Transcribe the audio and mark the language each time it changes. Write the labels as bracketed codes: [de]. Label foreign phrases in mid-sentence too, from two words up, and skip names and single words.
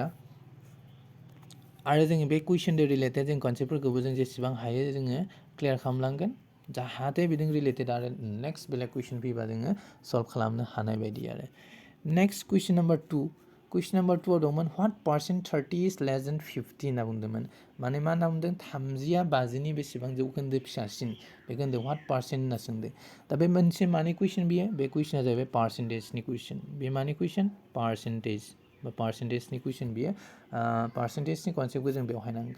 [brx] आरो जोङो बे कुइसनजों रिलेटेड जों कनसेप्टफोरखौबो जों जेसेबां हायो जोङो क्लियार खालामलांगोन। जाहाथे बेजों रिलेटेड आरो नेक्स्ट बेलेग कुइसन फैबा जोङो सल्भ खालामनो हानाय बायदि आरो। [en] next question number 2. question number 2आव दंमोन what percent 30 is less than 50 [brx] होनना बुंदोंमोन। माने मा होनना बुंदों? 30आ 50नि बेसेबां जौखोन्दो फिसासिन? बेखौ होनदों [en] what percent [brx] होनना सोंदों। दा बे मोनसे मानि कुइसन बियो? बे कुइसना जाहैबाय पार्सेन्टेजनि कुइसन। बे मानि कुइसन? पार्सेन्टेज बा पार्सेन्टेजनि कुइसन बियो। पार्सेन्टेजनि कनसेप्टखौ जों बेवहाय नांगोन।